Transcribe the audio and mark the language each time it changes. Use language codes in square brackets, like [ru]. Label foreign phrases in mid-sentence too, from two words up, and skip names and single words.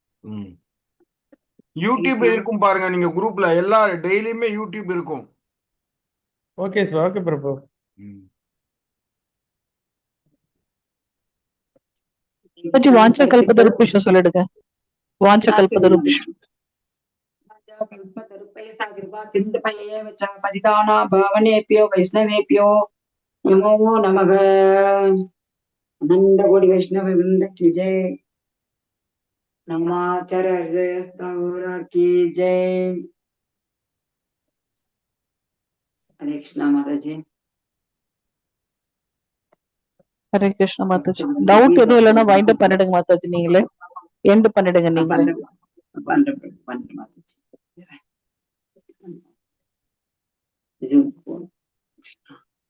[ta] யூடியூப் இருக்கும் பாருங்க, நீங்க குரூப்ல எல்லா டெய்லியுமே யூடியூப் இருக்கும். ஓகே சார், ஓகே பிரபு. [sa] वाञ्छा कल्पतरुभ्यश्च சொல்லிடுங்க. वाञ्छा कल्पतरुभ्यश्च. परिदाना भावनेभ्यो वैष्णवेभ्यो नमो नमः। [hi] अनंत कोटि वैष्णव वृंद की जय। नमाचार्य की जय। हरे कृष्णा माताजी। [ta] ஹரே கிருஷ்ணா மாதாஜி. டவுட் எதுவும் இல்லைன்னா [en] wind up [ta] பண்ணிடுங்க மாதாஜி. நீங்களே எண்ட் பண்ணிடுங்க நீங்களே. மாதாஜி.